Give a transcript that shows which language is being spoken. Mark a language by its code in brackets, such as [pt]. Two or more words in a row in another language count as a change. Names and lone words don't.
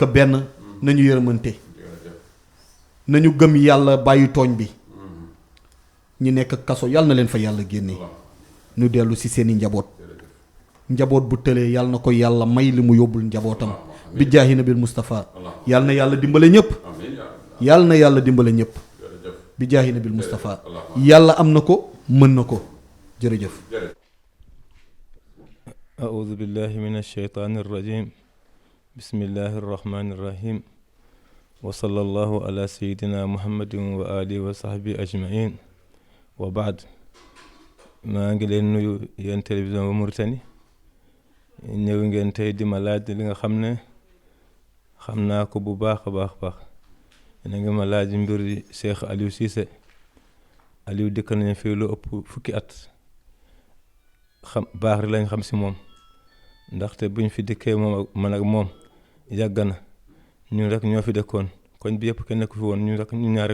[wo] benn nañu yërmante nañu gëm yàlla bàyyi tooñ bi ñi nekk kaso yàlla na leen fa yàlla génne ñu dellu ci seeni njaboot bu tëlee yàlla na ko yàlla may li mu yóbbul njabootam bi jaahi nabil Moustapha yàlla na yàlla dimbale ñëpp yàlla na yàlla dimbale ñëpp bi jaahi nabil Moustapha yàlla am na ko mën na ko jërëjëf [ar] أعوذ بالله من الشيطان الرجيم بسم الله الرحمن الرحيم وصلى الله على سيدنا محمد وآله وصحبه أجمعين وبعد [wo] maa ngi leen nuyu yéen télévision bu Mauritanie ñëw ngeen tey di ma laaj li nga xam ne xam naa ko bu baax a baax na nga ma laaj mbir Cheikh Aliou Cissé Aliou dëkk nañu fii lu ëpp fukki at xam baax rek lañ xam si moom ndaxte buñ fi dëkkee moom man ak moom yàgg na ñun rek ñoo fi dëkkoon koñ bi yëpp kenn nekku fi woon ñun ñaar rek